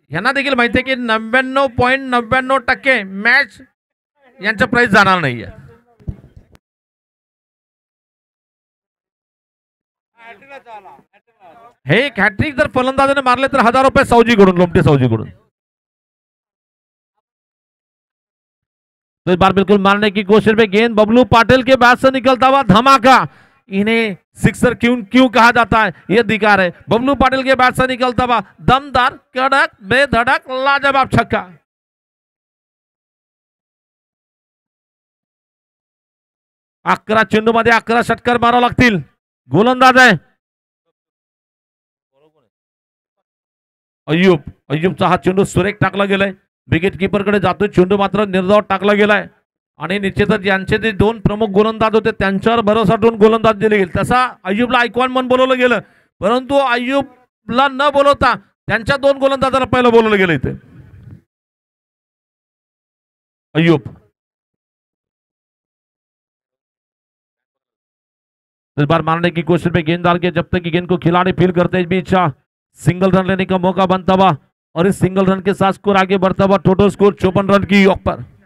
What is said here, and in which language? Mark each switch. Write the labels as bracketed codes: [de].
[mr] यांना देखील माहिती आहे की 99.99% मॅच यांचं प्राइज जाणार नाहीये। हे एक हॅट्रिक जर फलंदाजाने मारले तर 1,000 रुपये सावजीकडून, लोमटे सावजीकडून। [hi] तो इस बार बिल्कुल मारने की कोशिश में गेंद बबलू पाटिल के बैट से निकलता हुआ धमाका, इन्हें सिक्सर क्यों कहा जाता है ये दिखा रहे। बबलू पाटिल के बैट से निकलता हुआ दमदार, कड़क, बेधड़क, लाजवाब छक्का। [mr] 11 चेंडूमध्ये 11 षटकार मारावे लागतील. गोलंदाज आहे अय्यूबचा हा चेंडू सुरेख टाकला गेलाय. विकेट किपरकडे जातोय. चेंडू मात्र निर्धाव टाकला गेलाय आणि निश्चितच यांचे जे दोन प्रमुख गोलंदाज होते त्यांच्यावर भरोसा ठेवून गोलंदाज दिले गेले. तसा अय्यूबला आयकॉन म्हणून बोलवलं गेलं, परंतु अय्यूबला न बोलवता त्यांच्या दोन गोलंदाजाला पहिलं बोलवलं गेलं इथे. [hi] अय्यूब इस बार मारने की कोशिश में गेंददार के जब तक कि गेंद को खिलाड़ी फील करते इस बीच सिंगल रन लेने का मौका बनता हुआ और इस सिंगल रन के साथ स्कोर आगे बढ़ता हुआ. टोटल स्कोर 54 रन की योग पर.